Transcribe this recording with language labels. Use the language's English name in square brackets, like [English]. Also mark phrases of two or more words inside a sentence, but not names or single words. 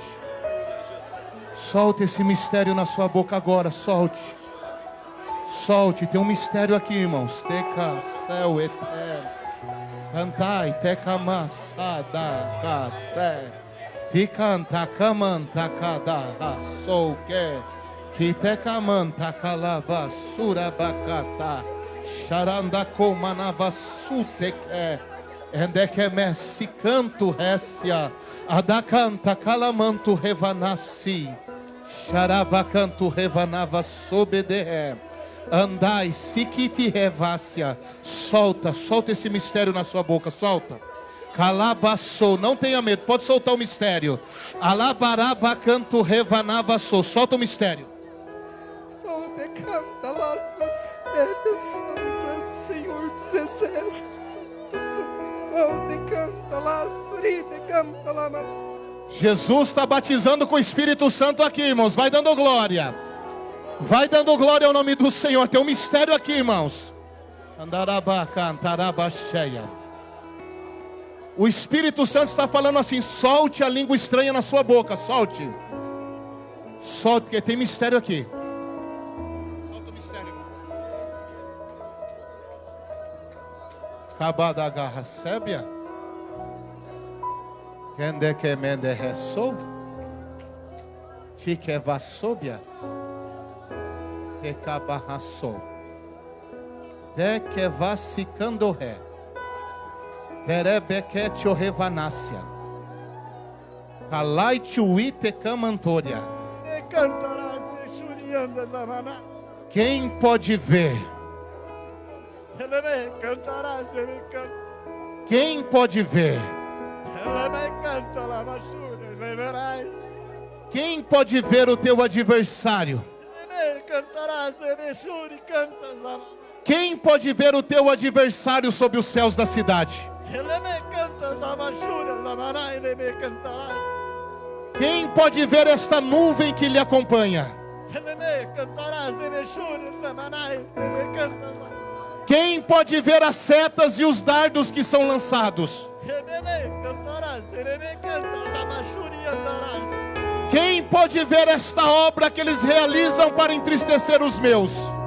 [Portuguese] Solte esse mistério na sua boca agora, solte. Solte, tem um mistério aqui, irmãos. Teca, céu eterno. Cantai, teca massada, cacé. Te canta, camanta, cada, sou que. Kiteka manta kalaba surabakata Sharanda komanava suteke Endeke messi canto récia Adakanta kalamanto revanassi Sharabacanto revanava sobede. Andai, sikiti revácia. Solta, solta esse mistério na sua boca, solta. Calabaçou, não tenha medo, pode soltar o mistério. Alabarabacanto revanavassou, solta o mistério. Só decanta las mercedes, Santo Senhor dos Exércitos, Santo Santo. Só decanta las, decanta la mano. Jesus está batizando com o Espírito Santo aqui, irmãos. Vai dando glória. Vai dando glória ao nome do Senhor. Tem um mistério aqui, irmãos. Andarabacantarabasheia. O Espírito Santo está falando assim: solte a língua estranha na sua boca. Solte. Solte, porque tem mistério aqui. Solta o mistério. Cabadagarra sébia. Quende que mende resou, fique vassobia, que cabarraçou, de que vassicando ré, derebequete o revanácia, calaite uite camantoria. Cantarás de churianda da maná. Quem pode ver? Ele me cantarás, ele canta. Quem pode ver? Ele me canta la machura, ele verás. Quem pode ver o teu adversário? Ele me cantarás, ele churi canta la. Quem pode ver o teu adversário sob os céus da cidade? Ele me canta la machura, la maná, ele me cantarás. Quem pode ver esta nuvem que lhe acompanha? Ele me cantarás, ele churi, la maná, ele me canta la. Quem pode ver as setas e os dardos que são lançados? Quem pode ver esta obra que eles realizam para entristecer os meus?